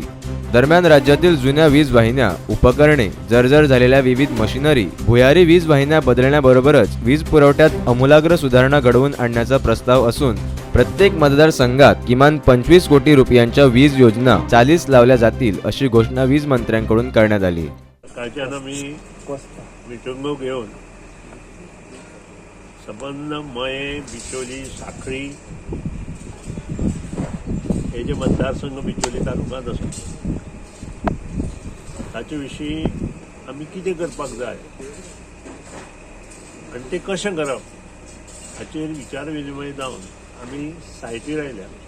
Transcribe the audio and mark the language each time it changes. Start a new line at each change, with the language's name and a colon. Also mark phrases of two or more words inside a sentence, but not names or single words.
Marathi: दरम्यान राज्यातील जुन्या वीज वाहिन्या, उपकरणे, जर्जर झालेल्या विविध मशिनरी, भुयारी वीज वाहिन्या बदलण्याबरोबरच वीज पुरवठ्यात आमूलाग्र सुधारणा घडवून आणण्याचा प्रस्ताव असून प्रत्येक मतदारसंघात किमान 25 कोटी रुपयांच्या वीज योजना चालीस लावल्या जातील अशी घोषणा वीज मंत्र्यांकडून करण्यात आली.
Konkani: संबंध मये, बिचोली, साखळी हे जे मतदारसंघ बिचोली तालुक्यांत आसा ताचे विशीं आमी कितें करपाक जाय आनी तें कशें करप हाचेर विचार विनिमय जावन आमी सायटीर आयल्या.